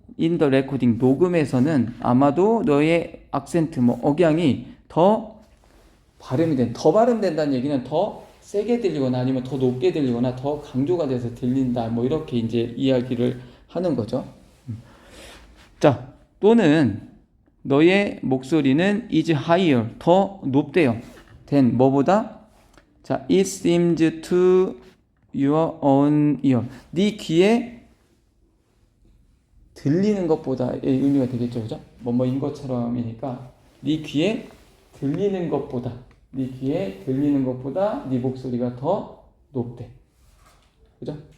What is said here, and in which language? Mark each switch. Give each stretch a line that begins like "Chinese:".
English: in the recording,
Korean: 녹음에서는 아마도 너의 악센트, 억양이 더 발음이 더 발음된다는 얘기는 더 세게 들리거나 아니면 더 높게 들리거나 더 강조가 돼서 들린다, 이렇게 이제 이야기를 하는 거죠. 자, 또는 너의 목소리는
English: is higher,
Korean: 더 높대요.
English: than
Korean: 뭐보다?
English: 자, it seems to your own ear.
Korean: 네 귀에 들리는 것보다의 의미가 되겠죠, 그죠? 뭐뭐인 것처럼이니까 네 귀에 들리는 것보다, 네 귀에 들리는 것보다 네 목소리가 더 높대, 그죠?